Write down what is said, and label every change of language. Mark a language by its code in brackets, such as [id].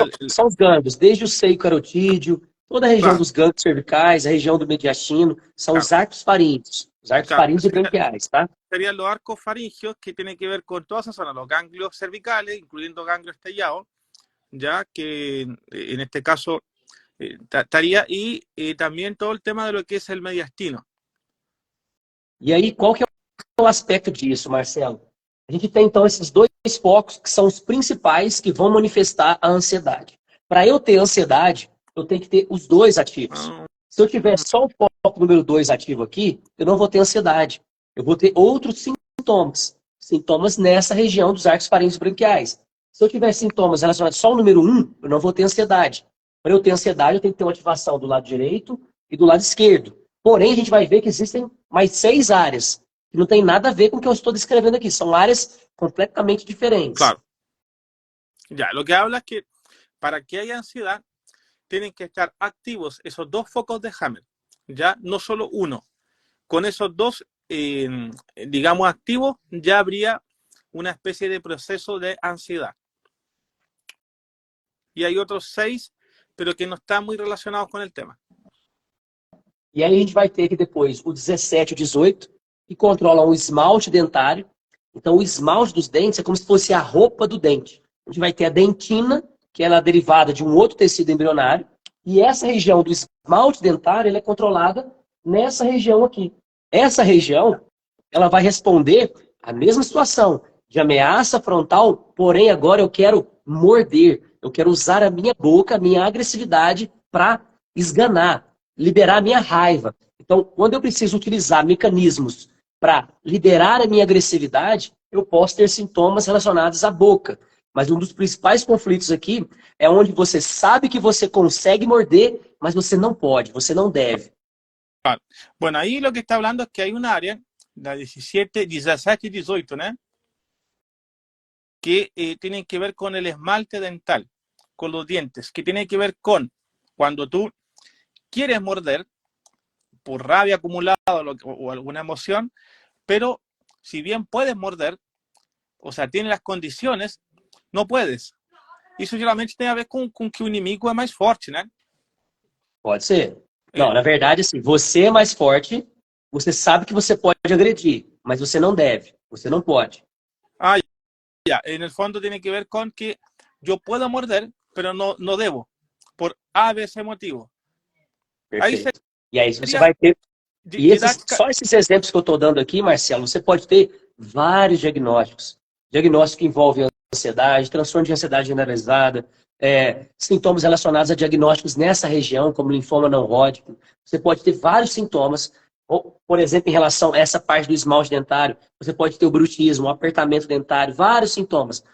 [pt] São os gânglios, desde o seio carotídeo, toda a região dos gânglios cervicais, a região do mediastino, são os arcos faríngeos. Os arcos faríngeos e branquiais, tá? [es] Serían los arcos faríngeos que tienen que ver con toda esa zona, los ganglios cervicales, incluyendo ganglio estriado, ya que en este caso estaría, y también todo el tema de lo que es el mediastino. [pt] E aí, qual que é o aspecto disso, Marcelo? A gente tem, então, esses dois focos que são os principais que vão manifestar a ansiedade. Para eu ter ansiedade, eu tenho que ter os dois ativos. Se eu tiver só o foco número 2 ativo aqui, eu não vou ter ansiedade. Eu vou ter outros sintomas. Sintomas nessa região dos arcos faríngeos branquiais. Se eu tiver sintomas relacionados só ao número 1, eu não vou ter ansiedade. Para eu ter ansiedade, eu tenho que ter uma ativação do lado direito e do lado esquerdo. Porém, a gente vai ver que existem mais 6 áreas que não tem nada a ver com o que eu estou descrevendo aqui. São áreas completamente diferentes. [es] Claro. Ya, lo que habla es que para que haya ansiedad, tienen que estar activos esos dos focos de Hammer, ya no solo uno. Con esos dos, digamos, activos, ya habría una especie de proceso de ansiedad. Y hay otros 6, pero que no están muy relacionados con el tema. [pt] E aí a gente vai ter aqui depois o 17 e o 18, que controlam o esmalte dentário. Então, o esmalte dos dentes é como se fosse a roupa do dente. A gente vai ter a dentina, que ela é derivada de um outro tecido embrionário, E essa região do esmalte dentário, ela é controlada nessa região aqui. Essa região, ela vai responder a mesma situação de ameaça frontal, porém agora eu quero morder, eu quero usar a minha boca, a minha agressividade para esganar, liberar a minha raiva. Então, quando eu preciso utilizar mecanismos para liberar a minha agressividade, eu posso ter sintomas relacionados à boca. Mas um dos principais conflitos aqui é onde você sabe que você consegue morder, mas você não pode, você não deve. [es] Bueno, ahí lo que está hablando es que hay un área, la 17, 17 y 18, ¿no? Que tienen que ver con el esmalte dental, con los dientes, que tiene que ver con cuando tú quieres morder por rabia acumulada o alguna emoción, pero si bien puedes morder, o sea, tienes las condiciones, [pt] não [es] puedes. [pt] Isso geralmente tem a ver com que o inimigo é mais forte, né? Pode ser. Não, na verdade, assim, você é mais forte, você sabe que você pode agredir, mas você não deve, você não pode. [es] Ah, ya. En el fondo tiene que ver con que yo puedo morder, pero no debo, por A, B, C motivo. [pt] Perfeito. Aí E aí você vai ter... E só esses exemplos que eu estou dando aqui, Marcelo, você pode ter vários diagnósticos. Diagnóstico que envolve ansiedade, transtorno de ansiedade generalizada, sintomas relacionados a diagnósticos nessa região, como linfoma não Hodgkin. Você pode ter vários sintomas, por exemplo, em relação a essa parte do esmalte dentário, você pode ter o bruxismo, o apertamento dentário, vários sintomas.